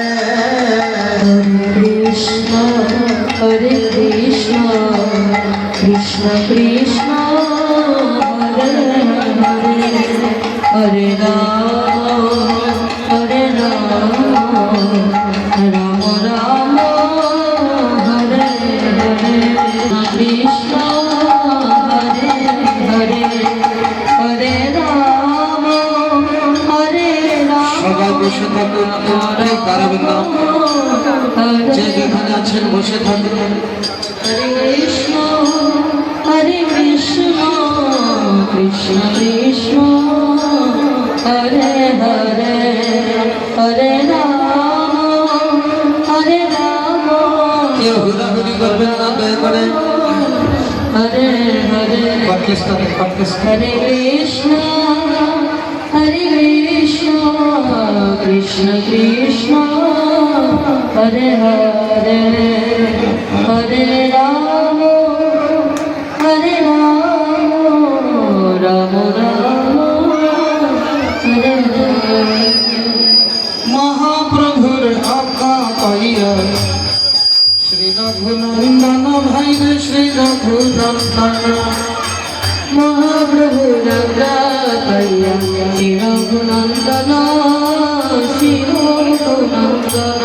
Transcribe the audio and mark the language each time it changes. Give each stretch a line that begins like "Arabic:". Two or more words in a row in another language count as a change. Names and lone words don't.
Sanskrit: Krishna, Krishna Krishna, Hare Hare, Hare Rama, Rama Rama, Hare Hare. Krishna, Hare Hare, Hare Rama,
Bangla: সবাই বসে থাকুন, দাঁড়াবেন না, যে যেখানে আছেন বসে থাকুন।
Sanskrit: Hare Krishna, Krishna Krishna, Hare Hare, Hare Rama,
Bangla: কেউ হুড়াহুড়ি করবেন না, দয়া করে।
Sanskrit: Hare Hare,
Bangla: পাকিস্তানে
Sanskrit: Hare Krishna, Krishna Krishna, Hare Hare, Hare Rama, Rama Rama, Hare Hare.
Bangla: মহাপ্রভুর আজ্ঞা পাইয়া শ্রী রঘুনন্দন ভাই রে শ্রী রঘুনন্দন। মহাপ্রভু রাগাইয়া রঘুনন্দন, শ্রী রঘুনন্দন।